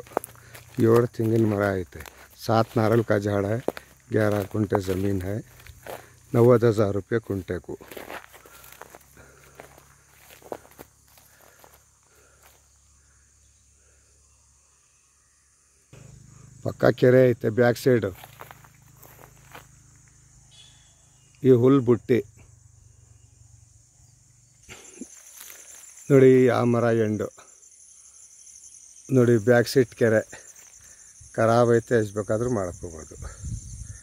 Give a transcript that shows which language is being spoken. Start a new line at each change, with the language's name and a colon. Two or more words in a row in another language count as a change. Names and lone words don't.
Kannada: 7 ತೆಂಗಿನ ಮರ ಐತೆ.
Hindi: 7 नारियल का झाड़ है. 11 कुंटे ज़मीन है. 90,000 रुपये कुंटे को.
Kannada: ಪಕ್ಕಾ ಕೆರೆ ಐತೆ
English: back side.
Kannada: ಈ ಹುಲ್ ಬುಟ್ಟಿ ನೋಡಿ, ಆ ಮರ ಎಂಡು ನೋಡಿ.
English: back side
Kannada: ಕೆರೆ ಖರಾಬ್ ಐತೆ, ಎಷ್ಟು ಬೇಕಾದ್ರೂ ಮಾಡ್ಕೋಬೋದು.